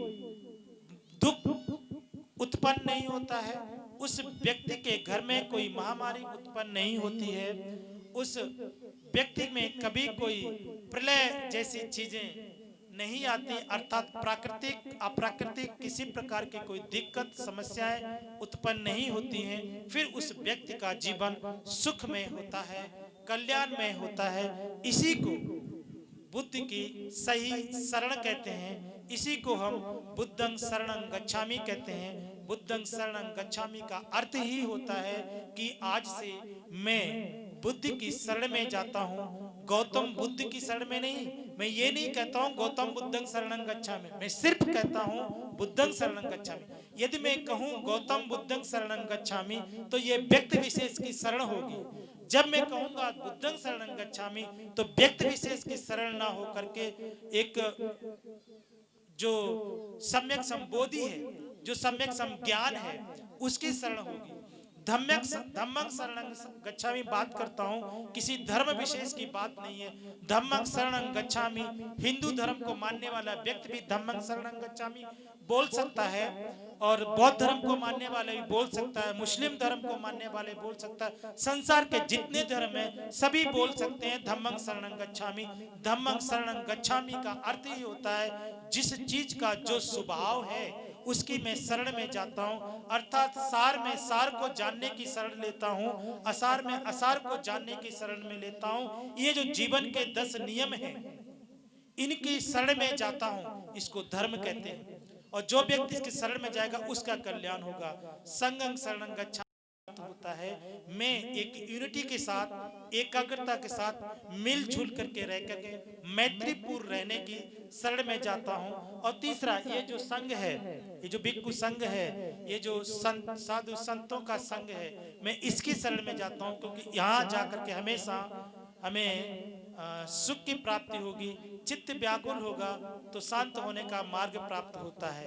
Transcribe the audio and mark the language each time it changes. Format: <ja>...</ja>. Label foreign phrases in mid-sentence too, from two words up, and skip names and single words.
<hi>दुख उत्पन्न नहीं होता है, उस व्यक्ति के घर में कोई महामारी उत्पन्न नहीं होती है, उस व्यक्ति में कभी कोई प्रलय जैसी चीजें नहीं आती, अर्थात प्राकृतिक अप्राकृतिक किसी प्रकार की कोई दिक्कत समस्याएं उत्पन्न नहीं होती हैं। फिर उस व्यक्ति का जीवन सुख में होता है, कल्याण में होता है। इसी को बुद्ध की सही शरण कहते हैं, इसी को हम</hi> <pi>बुद्धं शरणं गच्छामि</pi> <hi>कहते हैं।</hi> <pi>बुद्धं शरणं गच्छामि</pi> <hi>का अर्थ ही होता है कि आज से मैं बुद्ध की शरण में जाता हूँ, गौतम बुद्ध की शरण में नहीं। मैं ये नहीं कहता हूँ</hi> <pi>गौतम बुद्धं शरणं गच्छामि,</pi> <hi>मैं सिर्फ कहता हूँ</hi> <pi>बुद्धं शरणं गच्छामि।</pi> <hi>यदि मैं कहूँ</hi> <pi>गौतम बुद्धं शरणं गच्छामि</pi> <hi>तो ये व्यक्ति विशेष की शरण होगी। जब मैं कहूंगा</hi> <pi>बुद्धं शरणं गच्छामि</pi> <hi>तो व्यक्ति विशेष की शरण ना हो करके एक जो सम्यक संबोधि है, जो सम्यक संज्ञान है, उसकी शरण होगी।</hi> <pi>धम्मं शरणं गच्छामि</pi> <hi>बात करता हूँ, किसी धर्म विशेष की बात नहीं है।</hi> <pi>धम्मं शरणं गच्छामि,</pi> <hi>हिंदू धर्म को मानने वाला व्यक्ति भी</hi> <pi>धम्मं शरणं गच्छामि</pi> <hi>बोल सकता है, और बौद्ध धर्म को मानने वाले भी बोल सकता है, मुस्लिम धर्म को मानने वाले बोल सकता है, संसार के जितने धर्म हैं सभी बोल सकते हैं</hi> <pi>धम्मं शरणं गच्छामि। धम्मं शरणं गच्छामि</pi> <hi>का अर्थ ही होता है जिस चीज का जो स्वभाव है उसकी मैं शरण में जाता हूँ, अर्थात सार में सार को जानने की शरण लेता हूँ, असार में असार को जानने की शरण में लेता हूँ। ये जो जीवन के 10 नियम हैं इनकी शरण में जाता हूँ, इसको धर्म कहते हैं। और जो व्यक्ति इसके शरण में जाएगा उसका कल्याण होगा।</hi> <pi>संगं शरणं गच्छामि</pi> <hi>होता है मैं एक यूनिटी के साथ, एकाग्रता के साथ मिलजुल करके रह करके मैत्रीपूर्ण रहने की शरण में जाता हूँ। और तीसरा, ये जो संघ है, ये जो भिक्षु संघ है, ये जो संत साधु संतों का संघ है, मैं इसकी शरण में जाता हूँ, क्योंकि यहाँ जाकर के हमेशा हमें सुख की प्राप्ति होगी, चित्त व्याकुल होगा तो शांत होने का मार्ग प्राप्त होता है।</hi>